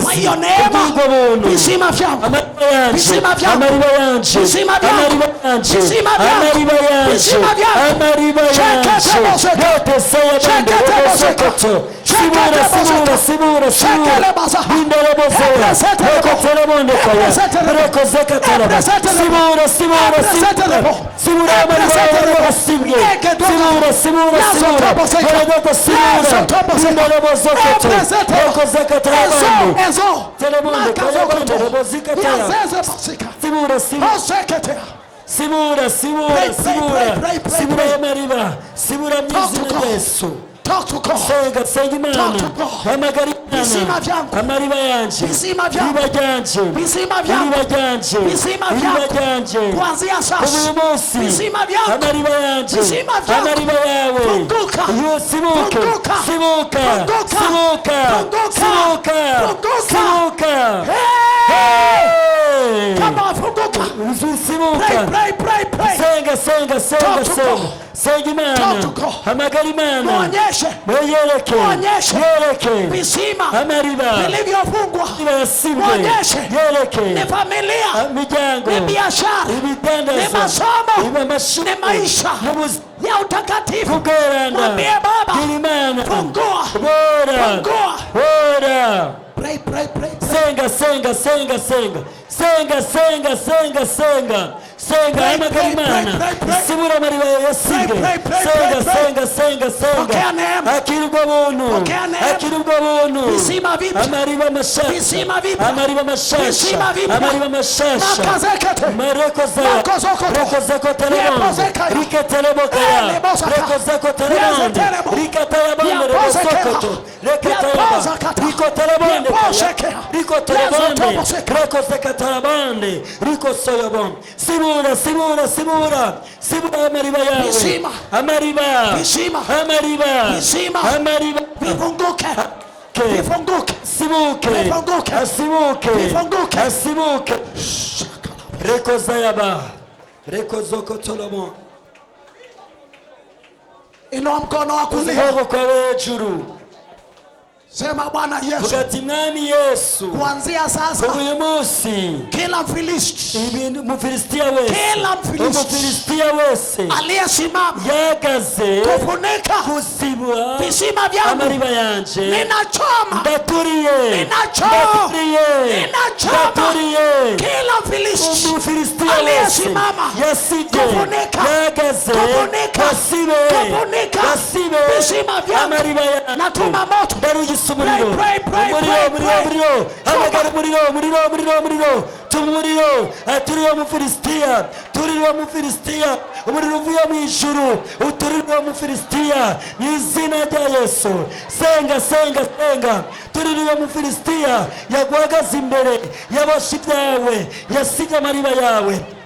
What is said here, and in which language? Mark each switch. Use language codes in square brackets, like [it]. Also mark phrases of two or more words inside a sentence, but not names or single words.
[sw] kwa hiyo neema, [rn] ubwo buntu, [sw] visima vyangu, [rn] amariba yanje, [sw] visima vyangu, [rn] amariba yanje, [sw] visima vyangu, [rn] amariba yanje, [sw] visima vyangu, [rn] amariba yanje, [sw] visima vyangu, [rn] amariba yanje, yote saya bande bosokoto, sibura, bindere bozera, reko telebonde kaya, reko zekataraba, sibura, amariba yanje basibwe, sibura, baradota sibura, bindere bosokoto, reko zekatarabande, telebonde kaya bande, rebo zikatara, sibura y'amariba, sibura mw'izina rya Yesu. [en] Talk to God. [rn] Senga Imana, [en] Talk to God. [rn] hamagara [sw] Visima [rn] Imana, [sw] vyangu, [rn] amariba yanje, [sw] visima vyangu, [rn] iriba ryanje, [sw] visima vyangu, [rn] iriba ryanje, [sw] visima [rn] iriba [sw] vyangu, [rn] ryanje, [sw] kuanzia [rn] uyu [sw] sasa, [rn] munsi, [sw] visima vyangu, [rn] amariba yanje, [sw] visima vyangu, [rn] amariba yawe, [sw] funguka, [rn] yo sibuke, [sw] funguka, [rn] sibuka, [sw] funguka, [rn] sibuka, [sw] funguka, [rn] sibuka, sibuka, [en] Hey! Come on, [sw] funguka. [rn] sibuka, senga, senga Imana, [en] Talk to God. [rn] hamagara Imana, [sw] Muonyeshe, [rn] mweyereke, [sw] muonyeshe [rn] yereke, [sw] visima [rn] amariba, [sw] vilivyofungwa, [rn] yasibwe, [sw] muonyeshe [rn] yereke, [sw] ni familia, [rn] imiryango, [sw] ni biashara, ni [rn] ibidandaza, [sw] masomo, [rn] amashuri, [sw] ni maisha [rn] n'ubuzima [sw] ya utakatifu. [rn] bw'ubweranda, [sw] Mwambie Baba, [rn] gira Imana, [sw] fungua, [rn] bora, [sw] fungua. [rn] bora, [en] Pray, pray, pray, pray. [rn] senga, hamagara Imana, sibura amariba yasibwe, [sw] Pokea neema. [rn] akira ubwo buntu, [sw] Pokea neema. [rn] akira ubwo buntu, [sw] Visima vipya, [rn] amariba mashasha, [sw] visima vipya, [rn] amariba mashasha, [sw] visima vipya, [rn] amariba mashasha, makazekete, marekoza, makozokoto, rekozeko telebonde, yepozekaya, riketelebokaya, elebosaka, rekozeko telebonde, yezetelebo, rikatayabonde, yapozekera, rekosokoto, reketayaba, yapozakata, rikotelebonde, yeposhekera, rikotelebonde, yezotoboseka. rekozekatarabande, rikosoyabonde, sibura amariba yawe, [sw] Visima. [rn] amariba, [sw] Visima. [rn] amariba, [sw] Visima. [rn] amariba, [sw] Vifunguke, vifunguke, [rn] sibuke, [sw] Vifunguke. [rn] asibuke, [sw] Vifunguke. asibuke, rekozayaba, rekozokotolomo, inua mkono wa kulia, [rn] ukuboko kwawe hejuru, [sw] sema Bwana Yesu, [rn] ugati mwami Yesu, [sw] kuanzia sasa [rn] uyu munsi [sw] kila Mfilisti, [rn] umufilisitiya wese, [sw] kila Mfilisti [rn] umufilisitiya wese [sw] aliyesimama [rn] yagaze [sw] kufunika [rn] kusibura [sw] visima vyangu, [rn] amariba yanje, [sw] ninachoma, [rn] ndaturiye, [sw] ninachoma, [rn] ndaturiye, [sw] ninachoma [rn] ndaturiye, [sw] kila Mfilisti [rn] umufilisitiya wese [sw] aliyesimama [rn] yasije, [sw] kufunika, [rn] yagaze, [sw] kufunika, [rn] basibe, [sw] kufunika [rn] basibe, [sw] visima vyangu, [rn] amariba yanjye, [sw] natuma moto, [rn] ndarugisa umuriro, [en] Pray, pray, [rn] umuriro, [en] pray, [rn] umuriro, [en] pray. [rn] umuriro, hamagara umuriro, tuma umuriro, turiwe umufilisitiya, turiwe umufilisitiya, umuriro uvuye mu ijuru, uturiwe umufilisitiya, mu izina rya Yesu, senga, turiwe umufilisitiya, yaguhagaze imbere, yaboshe ibyawe, yasige amariba yawe,